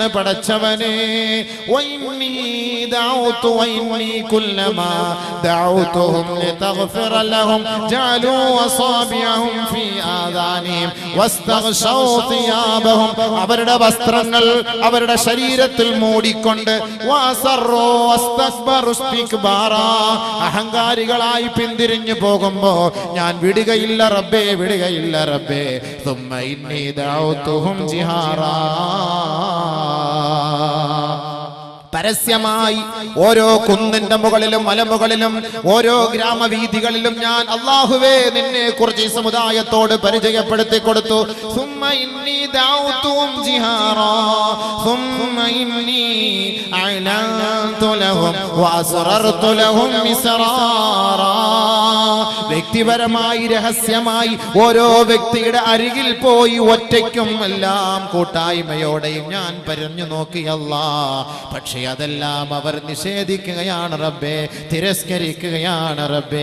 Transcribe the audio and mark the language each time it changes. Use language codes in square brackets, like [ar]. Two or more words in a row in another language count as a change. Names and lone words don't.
[ml] പടച്ചവനെ, അവരുടെ വസ്ത്രങ്ങൾ അവരുടെ ശരീരത്തിൽ മൂടിക്കൊണ്ട് അഹങ്കാരികളായി പിന്തിരിഞ്ഞു പോകുമ്പോ ഞാൻ വിടുകയില്ല റബ്ബേ, വിടുകയില്ല റബ്ബേ. [ar] ثم إني دعوتهم جهارا. [ml] പരസ്യമായി ഓരോ കുന്നിന്റെ മുകളിലും മലമുകളിലും ഓരോ ഗ്രാമവീഥികളിലും ഞാൻ അല്ലാഹുവേ നിന്നെ കുറിച്ച് ഈ സമുദായത്തോട് പരിചയപ്പെടുത്തി കൊടുത്തു. [ar] ثم إني دعوتهم جهارا ثم إني أعلنت لهم وأسررت لهم إسرارا. [ml] വ്യക്തിപരമായി രഹസ്യമായി ഓരോ വ്യക്തിയുടെ അരികിൽ പോയി ഒറ്റയ്ക്കും എല്ലാം കൂട്ടായ്മയോടെയും ഞാൻ പറഞ്ഞു നോക്കി അല്ലാഹ്. പക്ഷേ അതെല്ലാം അവർ നിഷേധിക്കുകയാണ് റബ്ബേ, തിരസ്കരിക്കുകയാണ് റബ്ബേ.